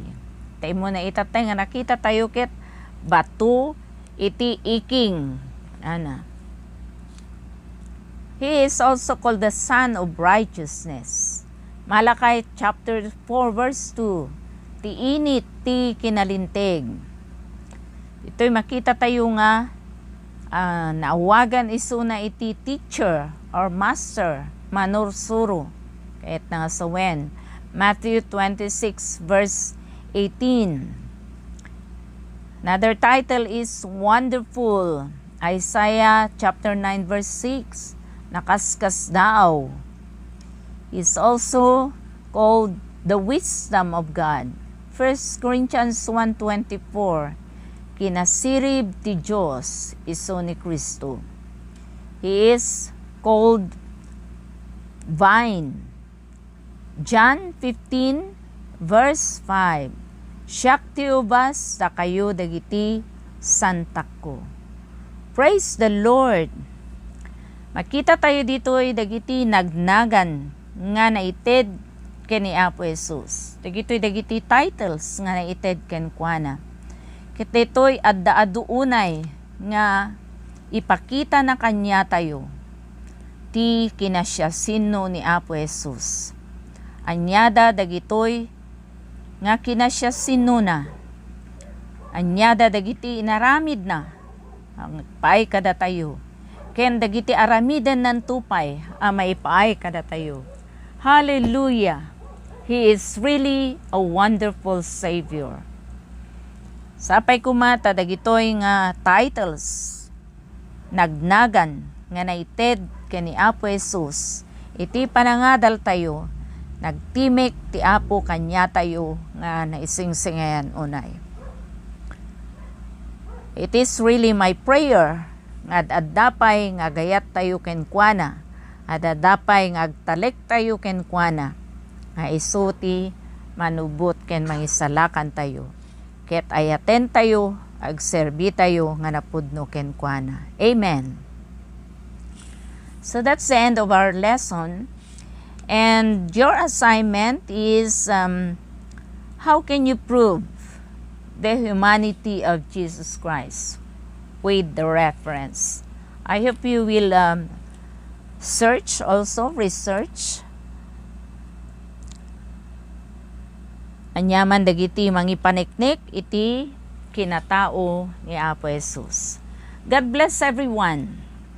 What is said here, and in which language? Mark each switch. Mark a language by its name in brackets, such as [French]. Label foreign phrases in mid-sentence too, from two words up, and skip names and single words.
[Iloko] Tay mo na itatay nga nakita tayo ket batu iti iking. Ana. [English] He is also called the Son of Righteousness. Malakay chapter 4 verse 2. [Iloko] Ti init ti kinalinteg. Ito'y makita tayo nga naawagan isuna iti [English] teacher or master [Iloko] manursuro kahit nga sa wen. [English] Matthew 26 verse 18. Another title is Wonderful. Isaiah chapter 9 verse 6. [Iloko] Nakaskas daw. [English] Is also called the wisdom of God. 1 Corinthians 1:24. [Iloko] Kinasirib ti Diyos iso ni Kristo. [English] He is called vine. John 15 verse 5. [Iloko] Siak ti ubas sa kayo dagiti santak ko. [English] Praise the Lord. [Iloko] Makita tayo dito'y dagiti nagnagan nga naited ken ni Apo Jesus. Dagiti titles nga naited ken kuana. Ket dito'y adda unay nga ipakita na kanya tayo ti kinasya sino ni Apo Jesus. Anyada dagitoy nga kinasya sino na. Anyada dagiti inaramid na ang paay kada tayo. Ken dagiti aramidan nan tupay a maipaay kada tayo. [English] Hallelujah! He is really a wonderful Savior. [Iloko] Sapay kumata dagitoy nga titles nagnagan nga naited ken ni Apo Jesus. Iti panangadal tayo nagtimik ti Apo kanya tayo nga naisingsingayan unay. [English] It is really my prayer [Iloko] nga adapay nga gayat tayo ken kuana, adapay nga agtalek tayo ken kuana, nga isuti manubot ken mangisalakan tayo. Ket ayaten tayo, agserbi tayo nga napudno ken kuana. Amen. [English] So that's the end of our lesson. And your assignment is how can you prove the humanity of Jesus Christ with the reference? I hope you will search also, research. [Iloko] Anyaman dagiti mangipaniknik iti kinatao ni Apo Jesus. [English] God bless everyone.